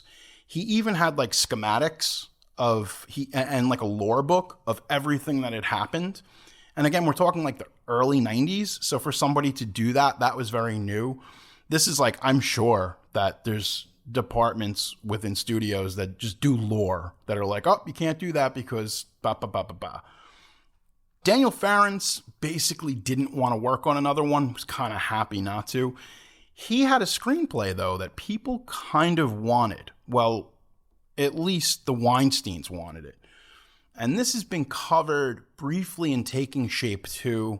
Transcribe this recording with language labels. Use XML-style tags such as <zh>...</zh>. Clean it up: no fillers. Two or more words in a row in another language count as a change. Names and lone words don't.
<en>He even had like schematics and like a lore book of everything that had happened. And again, we're talking like the early 90s. So for somebody to do that, that was very new. This is like, I'm sure that there's departments within studios that just do lore that are like, oh, you can't do that because ba ba ba ba ba. Daniel Farrance basically didn't want to work on another one, was kind of happy not to. He had a screenplay, though, that people kind of wanted. Well, at least the Weinsteins wanted it. And this has been covered briefly in Taking Shape 2.</en>